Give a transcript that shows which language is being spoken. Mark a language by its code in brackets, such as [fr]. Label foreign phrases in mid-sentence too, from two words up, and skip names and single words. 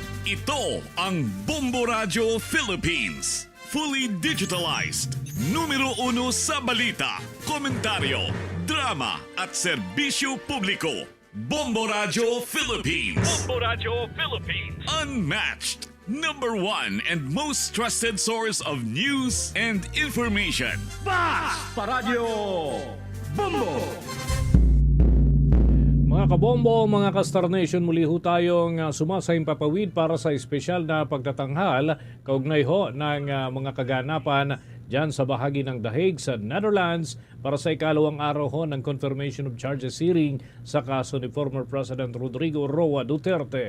[tl] Ito ang Bombo Radio Philippines. [en] Fully digitalized. [tl] Numero 1 sa balita, komentaryo, drama at serbisyo publiko. Bombo Radio Philippines. Bombo Radio Philippines. [en] Unmatched. Number 1 and most trusted source of news and information. [tl] Basta Radio Bombo. Mga kabombo, mga ka-Star Nation, muli ho tayong sumasayang papawid para sa espesyal na pagtatanghal kaugnay ho ng mga kaganapan dyan sa bahagi ng The Hague sa Netherlands para sa ikalawang araw ho ng [en] confirmation of charges hearing [tl] sa kaso ni former President Rodrigo Roa Duterte.